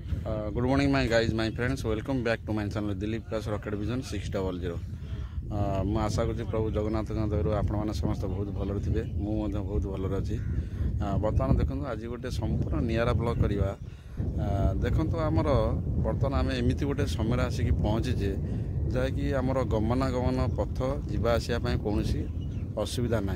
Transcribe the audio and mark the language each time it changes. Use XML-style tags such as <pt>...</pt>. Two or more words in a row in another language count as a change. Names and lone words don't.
<en>Good morning my guys, my friends, welcome back to my channel Dilip Plus Rocket Vision 600।</en> <or>ମୁଁ ଆଶା କରୁଛି ପ୍ରଭୁ ଜଗନ୍ନାଥଙ୍କ ଦୟାରୁ ଆପଣମାନେ ସମସ୍ତେ ବହୁତ ଭଲରେ ଥିବେ। ମୁଁ ମଧ୍ୟ ବହୁତ ଭଲରେ ଅଛି। ବର୍ତ୍ତମାନ ଦେଖନ୍ତୁ ଆଜି ଗୋଟେ ସମ୍ପୂର୍ଣ୍ଣ ନିଆରା ବ୍ଲଗ୍ କରିବା। ଦେଖନ୍ତୁ ଆମର ବର୍ତ୍ତମାନ ଆମେ ଏମିତି ଗୋଟେ ସମୟରେ ଆସିକି ପହଞ୍ଚିଛେ ଯାହାକି ଆମର ଗମନାଗମନ ପଥ ଯିବା ଆସିବା ପାଇଁ କୌଣସି ଅସୁବିଧା ନାହିଁ।</or>